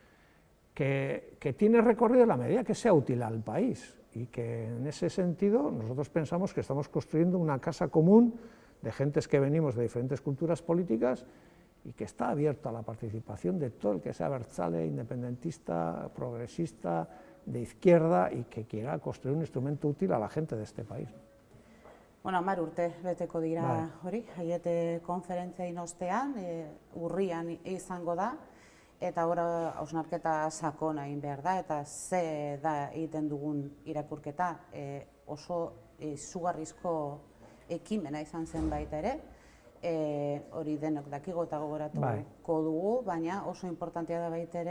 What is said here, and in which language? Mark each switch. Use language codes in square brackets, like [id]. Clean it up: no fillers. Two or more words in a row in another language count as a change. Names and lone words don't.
[es] que tiene recorrido en la medida que sea útil al país, y que en ese sentido nosotros pensamos que estamos construyendo una casa común de gentes que venimos de diferentes culturas políticas y que está abierto a la participación de todo el que sea abertzale, independentista, progresista, de izquierda, y que quiera construir un instrumento útil a la gente de este país. [eu] Bueno, 10 urte beteko dira hori, Aiete konferentzia ostean, urrian izango da, eta ora hausnarketa sakona egin behar da, eta ze da egiten dugun irakurketa, oso izugarrizko ekimena izan zen baita ere, hori denok dakigu eta gogoratuko dugu, baina oso importantea da baita ere,